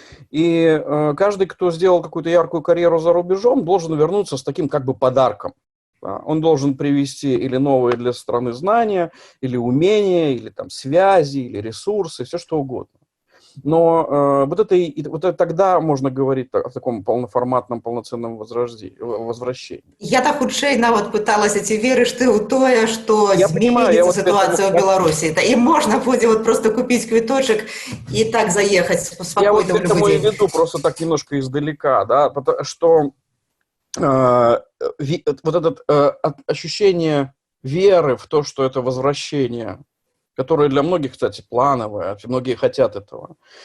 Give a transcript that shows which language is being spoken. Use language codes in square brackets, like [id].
[ru] И каждый, кто сделал какую-то яркую карьеру за рубежом, должен вернуться с таким как бы подарком. Он должен привести или новые для страны знания, или умения, или там связи, или ресурсы, все что угодно. Но вот это тогда можно говорить о таком полноформатном, полноценном возвращении. [be] Я так хутчэй нават пыталася, ці верыш ты ў тое, што зменіцца сітуацыя ў Беларусі. І можна будзе вот просто купіць квіточак і так заехаць спакойна. [ru] Я вот к этому и веду просто так немножко издалека, да, что вот это ощущение веры в то, что это возвращение, которое для многих, кстати, плановое, многие хотят этого.